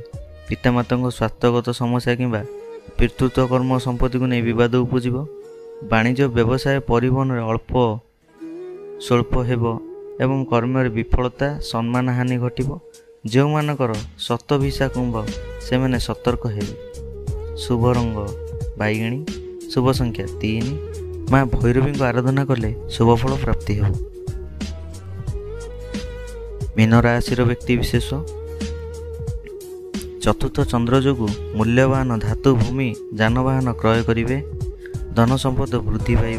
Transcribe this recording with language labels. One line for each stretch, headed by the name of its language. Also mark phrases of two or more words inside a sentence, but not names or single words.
Odia: ପିତାମାତାଙ୍କ ସ୍ୱାସ୍ଥ୍ୟଗତ ସମସ୍ୟା କିମ୍ବା ପିତୃତ୍ୱ କର୍ମ ସମ୍ପତ୍ତିକୁ ନେଇ ବିବାଦ ଉପୁଜିବ। ବାଣିଜ୍ୟ, ବ୍ୟବସାୟ, ପରିବହନରେ ସ୍ୱଳ୍ପ ହେବ ଏବଂ କର୍ମରେ ବିଫଳତା, ସମ୍ମାନ ହାନି ଘଟିବ। ଯେଉଁମାନଙ୍କର ଶତଭିଷା କୁମ୍ଭ ସେମାନେ ସତର୍କ ହେବେ। ଶୁଭ ରଙ୍ଗ ବାଇଗଣୀ, ଶୁଭ ସଂଖ୍ୟା 3। ମାଁ ଭୈରବୀ କୋ ଆରାଧନା କଲେ ଶୁଭଫଳ ପ୍ରାପ୍ତି ହୋ। ମୀନ ରାଶି ବ୍ୟକ୍ତି ବିଶେଷ ଚତୁର୍ଥ ଚନ୍ଦ୍ର ଯୋଗୁ ମୂଲ୍ୟବାନ ଧାତୁ ଭୂମି ଯାନବାହନ କ୍ରୟ କରେଙ୍ଗେ। ଧନ ସମ୍ପଦ ବୃଦ୍ଧି ପାଇବ।